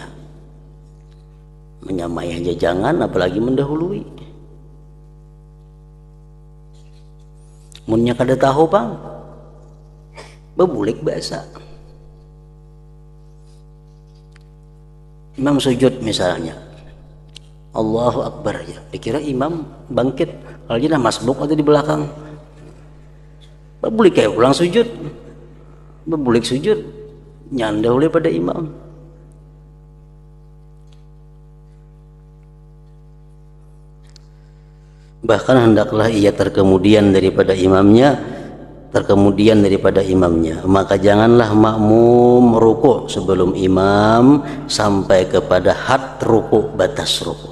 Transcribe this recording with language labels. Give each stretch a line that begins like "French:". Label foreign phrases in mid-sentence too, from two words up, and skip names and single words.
Indonesian: Menyamai aja jangan, apalagi mendahului.
Banjar: Munnya kada tahu bang, bebulik bahasa.
Indonesian: Imam sujud misalnya,
Arabic: الله أكبر
Indonesian: ya, dikira imam bangkit, kalau dia masbuk atau di belakang.
Banjar: Bebulik kayak ulang sujud, bebulik sujud, nyanda oleh pada imam.
Indonesian: Bahkan hendaklah ia terkemudian daripada imamnya, maka janganlah makmum rukuk sebelum imam sampai kepada had rukuk, batas rukuk.